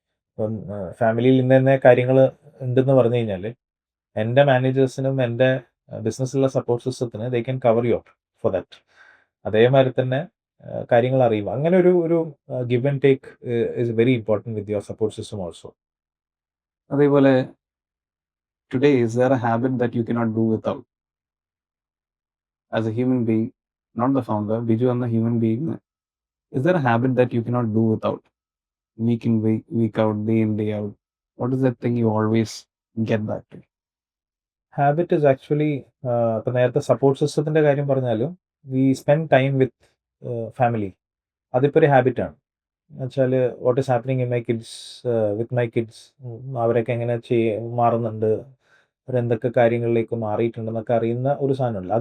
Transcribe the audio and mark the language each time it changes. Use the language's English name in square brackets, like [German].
[Malayalam] ഇപ്പം ഫാമിലിയിൽ ഇന്ന തന്നെ കാര്യങ്ങൾ ഉണ്ടെന്ന് പറഞ്ഞു കഴിഞ്ഞാൽ എൻ്റെ മാനേജേഴ്സിനും എൻ്റെ ബിസിനസ്സിലുള്ള സപ്പോർട്ട് സിസ്റ്റത്തിന് [English] They can cover you up for that. [Malayalam] അതേമാതിരി തന്നെ കാര്യങ്ങൾ അറിയുക. അങ്ങനെ ഒരു [English] Give and take is very important with your support system also. [Malayalam] അതേപോലെ [English] today, is there a habit that you cannot do without? As a human being, not the founder, Biju and the human being, is there a habit that you cannot do without? Week in, week out, day in, day out. What is that thing you always get back to? [Malayalam] Habit is actually, ഇപ്പം നേരത്തെ support സിസ്റ്റത്തിൻ്റെ കാര്യം പറഞ്ഞാലും [English] We spend time with family. [Malayalam] അതിപ്പോൾ ഒരു ഹാബിറ്റാണ്. എന്നുവെച്ചാൽ [English] what is happening in my kids, [Malayalam] with my kids, അവരൊക്കെ എങ്ങനെ മാറുന്നുണ്ട്, അവരെന്തൊക്കെ കാര്യങ്ങളിലേക്ക് മാറിയിട്ടുണ്ടെന്നൊക്കെ അറിയുന്ന ഒരു സാധനമുണ്ട്.